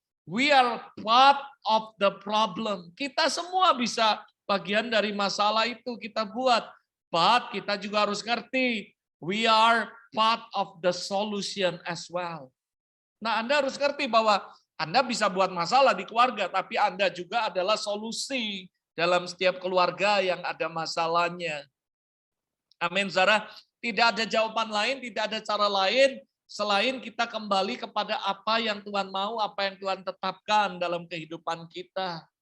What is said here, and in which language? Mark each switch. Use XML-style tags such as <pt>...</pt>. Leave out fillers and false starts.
<en>We are part of the problem.</en> <id>Kita semua bisa bagian dari masalah itu kita buat.</id> <en>But</en> <id>kita juga harus ngerti,</id> <en>we are part of the solution as well.</en> <id>Nah, Anda harus ngerti bahwa Anda bisa buat masalah di keluarga, tapi Anda juga adalah solusi dalam setiap keluarga yang ada masalahnya. Amin, saudara. Tidak ada jawaban lain, tidak ada cara lain selain kita kembali kepada apa yang Tuhan mau, apa yang Tuhan tetapkan dalam kehidupan kita.</id>